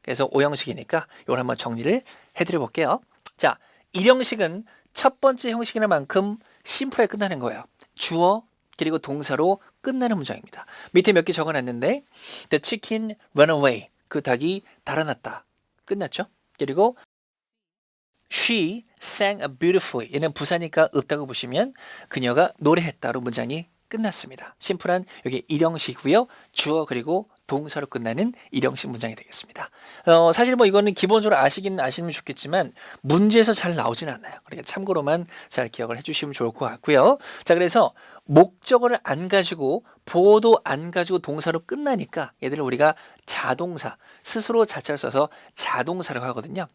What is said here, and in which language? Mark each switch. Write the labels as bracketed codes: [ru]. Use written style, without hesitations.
[ko] 그래서 오형식이니까 이걸 한번 정리를 해드려 볼게요. 자, 1형식은 첫 번째 형식이나 만큼 심플하게 끝나는 거예요. 주어 그리고 동사로 끝나는 문장입니다. 밑에 몇 개 적어놨는데 [en] The chicken ran away. [ko] 그 닭이 달아났다. 끝났죠? 그리고 [en] She sang beautifully. [ko] 얘는 부사니까 없다고 보시면 그녀가 노래했다로 문장이 끝났습니다. 심플한 여기 1형식이고요. 주어 그리고 동사로 끝나는 1형식 문장이 되겠습니다. 사실 뭐 이거는 기본적으로 아시면 좋겠지만 문제에서 잘 나오진 않아요. 그러니까 참고로만 잘 기억을 해주시면 좋을 것 같고요. 자, 그래서 목적어를 안 가지고 보어도 안 가지고 동사로 끝나니까 얘들을 우리가 자동사, 스스로 자체를 써서 자동사라고 하거든요.